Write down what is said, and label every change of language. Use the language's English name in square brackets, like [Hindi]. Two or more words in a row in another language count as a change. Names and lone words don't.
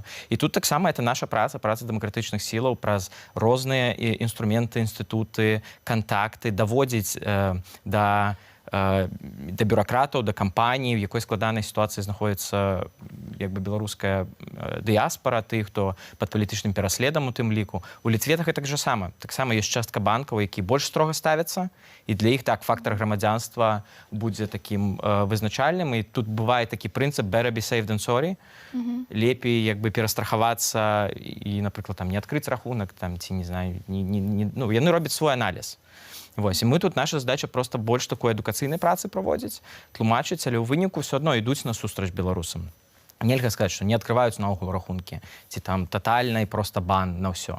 [Belarusian] І тут таксама это наша праца дэмакратычных сілаў праз розныя інструменты, інстытуты, кантакты, даводзіць да бюракратаў, да кампаній, в якой складанай сітуацыі знаходіцца як бы беларуская дыяспара, тых, хто пад палітычным пераследам у тым ліку. У Літве так же сама. Таксама ёсць частка банкаў, які больш строга ставяцца, і для іх так фактар грамадзянства будзе такім вызначальным. І тут бывае такі прынцып [English] better be safe than sorry. [Belarusian] Лепей як бы перастрахавацца і, напрыклад, там не адкрыць рахунак, там ці не знаю, ну, яны робяць свой аналіз. Вось, і мы тут, наша задача просто больш такой адукацыйнай працы праводзіць, тлумачыць, але ў выніку все адно ідуць насустрач беларусам. Нельга сказаць, што не адкрываюць наогул рахункі, ці там татальна і проста бан на ўсё.